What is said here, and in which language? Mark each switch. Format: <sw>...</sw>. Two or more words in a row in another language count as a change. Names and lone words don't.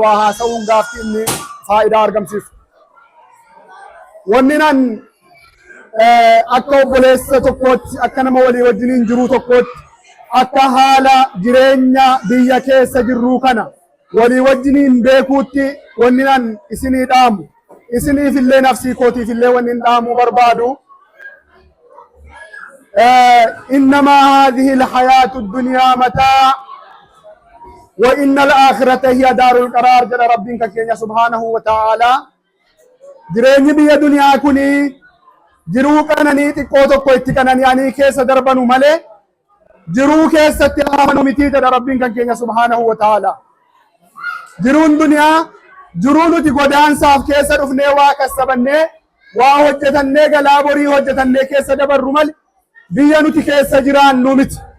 <om>Waa haasa'uun gaafti inni faayidaa argamsiisu. Wanni nan, eh, akka obboleessa tokkootti, akka nama walii wajjiniin jiruu tokkootti, akka haala jireenya biyya keessa jirruu kana walii wajjiniin beekuutti wanni nan isinii dhaamu, isiniif illee nafsii kootiif illee wanni hin dhaamuu barbaadu.</om> <ar>Eh, "إنما هذه الحياة الدنيا متاع وإن الآخرة هي دار القرار,"</ar> <om>jedha Rabbiin kan keenya</om> <ar>سبحانه وتعالى.</ar> <om>Jireenyi biyya duniyaa kuni jiruu qananii xiqqoo tokko itti qanani'anii keessa darbanu malee Jiruu keessatti hafanu miti jedha Rabbiin kan keenya</om> <ar>سبحانه وتعالى.</ar> <om>Jiruun duniyaa, jiruu nuti godaansaaf keessa dhufnee waa kassabannee, waa hojjetannee, galaa borii hojjetannee keessa dabarru malee biyya nuti keessa jiraannu miti.</om>